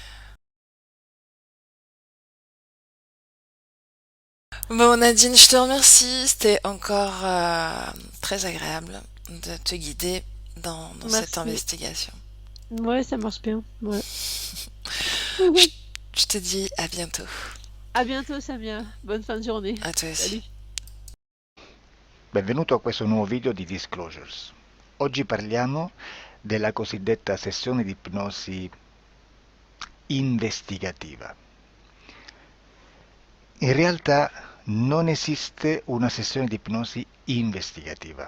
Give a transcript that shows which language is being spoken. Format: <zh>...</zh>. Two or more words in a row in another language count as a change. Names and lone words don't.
<fr>Bon, Nadine, je te remercie. C'était encore très agréable de te guider dans cette Merci. investigation. Ouais, ça marche bien. Ouais. Je, je te dis à bientôt. À bientôt, Samia. Bonne fin de journée. À toi aussi. Salut.</fr> <it>Benvenuto a questo nuovo video di Disclosures. Oggi parliamo della cosiddetta sessione di ipnosi investigativa. In realtà non esiste una sessione di ipnosi investigativa.</it>